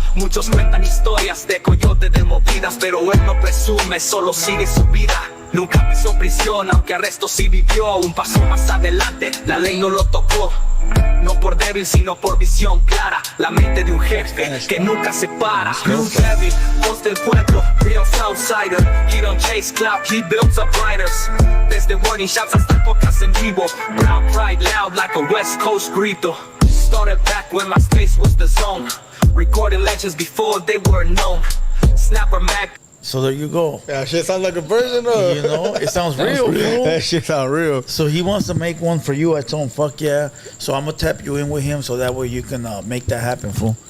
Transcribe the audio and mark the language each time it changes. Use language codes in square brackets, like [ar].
[es] Muchos cuentan historias de coyote de movidas, pero él no presume, solo sigue su vida. Nunca pisó prisión, aunque arresto sí vivió. Un paso más adelante, la ley no lo tocó. No por débil, sino por visión clara. La mente de un jefe que nunca se para. Blue Devil, voz del pueblo, [en] real Southsider. He don't chase clout, he builds up riders. [es] Desde [en] warning shots [es] hasta el podcast en vivo. [en] Brown pride loud like a West Coast grito. Started back when my space was the zone. Recording legends before they were known. Snapper Mac. So there you go. That shit sounds like a version of. You know, it sounds real, fool. That shit sounds real. So he wants to make one for you. I told him, fuck yeah. So I'm going to tap you in with him so that way you can make that happen, fool.